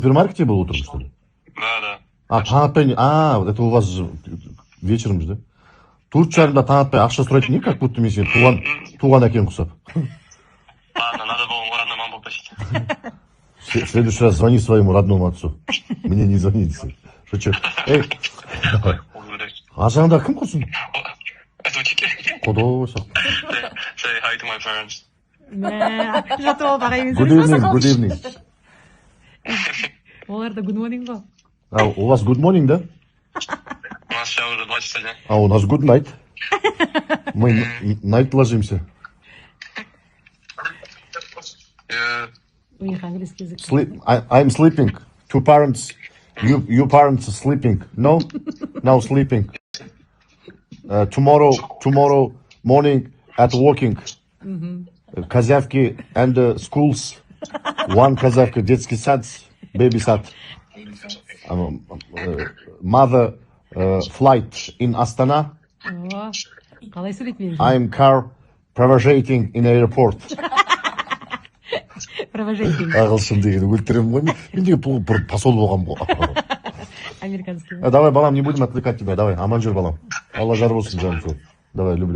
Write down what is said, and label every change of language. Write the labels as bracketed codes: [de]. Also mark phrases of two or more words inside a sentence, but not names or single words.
[ru] супермаркете был утром, что ли? Да. Вот это у вас же вечером же, да? [kk] 4:30 таң ақша сұрайтын не, [ru] как будто [kk] мен сен туған әкең құсап. [ru] Ладно, надо было ему родной маму попросить. В следующий раз звони своему родному отцу. Мне не звоните. Шучу. Эй, [kk] ажаңда кім құрсын? [ru] Озвучите. [kk] Құдай сақ. [en] Say hi to my parents. [kk] жатып алып ағаймен [en] Good evening, good evening. [kk] Олар да [en] good morning [kk] ғой. [ru] А, у вас [en] good morning, [ru] да? У нас сейчас уже 2 часа дня. А у нас [en] good night. [ru] Мы night ложимся. У них английский язык. [en] I'm sleeping. Two parents. You parents are sleeping. No? Now sleeping. Tomorrow morning at working. Козявки and schools. [ru] One Козявка, детский сад, baby сад. [en] Mother flight in Astana. [kk] О, қалай сөйлейді мен? [en] I'm car провожаting in airport. [ru] Провожатый. [kk] Ағылшын деген өлтіремін ғой. Мен деген бір посол болғам ғой. [ru] Американский. Давай, балам, не будем отвлекать тебя. Давай, [kk] аман жүр, балам. Алла жар болсын, жаным. [ru] Давай, люблю.